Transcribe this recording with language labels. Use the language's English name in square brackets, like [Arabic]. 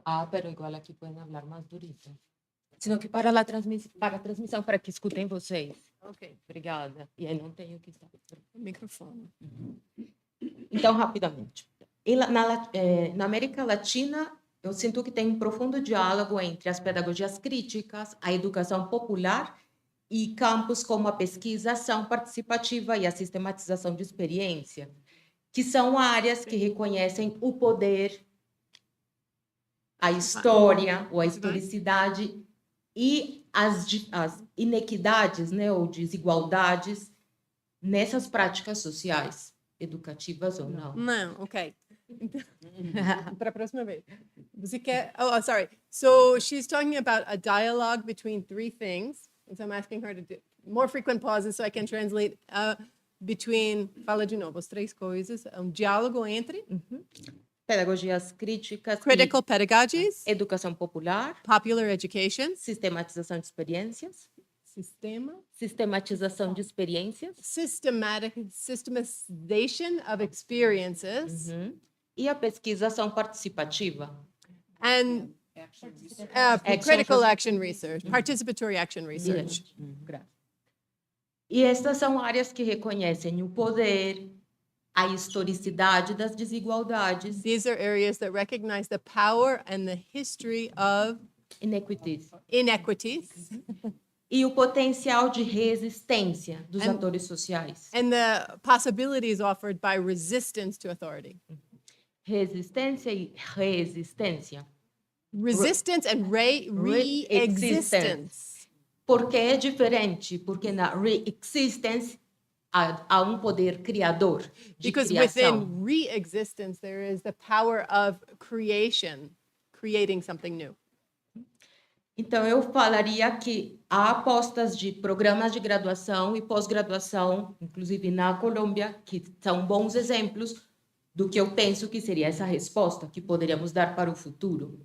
[Spanish] Pero igual aquí pueden hablar más durito. Sino que [Portuguese] para a transmissão, para que escutem vocês. Ok, obrigada. E aí não tenho que estar no microfone. Então, rapidamente. Na América Latina, eu sinto que tem um profundo diálogo entre as pedagogias críticas, a educação popular e campos como a pesquisa, ação participativa e a sistematização de experiência, que são áreas que reconhecem o poder, a história ou a historicidade e as inequidades, né, ou desigualdades nessas práticas sociais, educativas ou não. Não, ok. Para a próxima vez. Você quer... [English] Oh, sorry. So she's talking about a dialogue between three things. And so I'm asking her to do more frequent pauses so I can translate between... [Portuguese] Fala de novo, as três coisas. Diálogo entre... Pedagogias críticas [English] Critical pedagogies. [Portuguese] e educação popular, [English] Popular education. [Portuguese] sistematização de experiências, sistematização de experiências [English] Systematization of experiences. [Portuguese] e a pesquisação participativa. [English] And critical action research, participatory action research. [Portuguese] E estas são áreas que reconhecem o poder, a historicidade das desigualdades, [English] These are areas that recognize the power and the history of inequities inequities [Portuguese] e o potencial de resistência dos [English] And- [Portuguese] atores sociais. [English] and the possibilities offered by resistance to authority. [Portuguese] Resistência e resistência. [English] Resistance and re-existence. [Portuguese] Por que é diferente? Porque na re-existence há poder criador, de [English] Because [Portuguese] criação. [English] within re-existence, there is the power of creation, creating something new. [Portuguese] Então, eu falaria que há apostas de programas de graduação e pós-graduação, inclusive na Colômbia, que são bons exemplos do que eu penso que seria essa resposta que poderíamos dar para o futuro.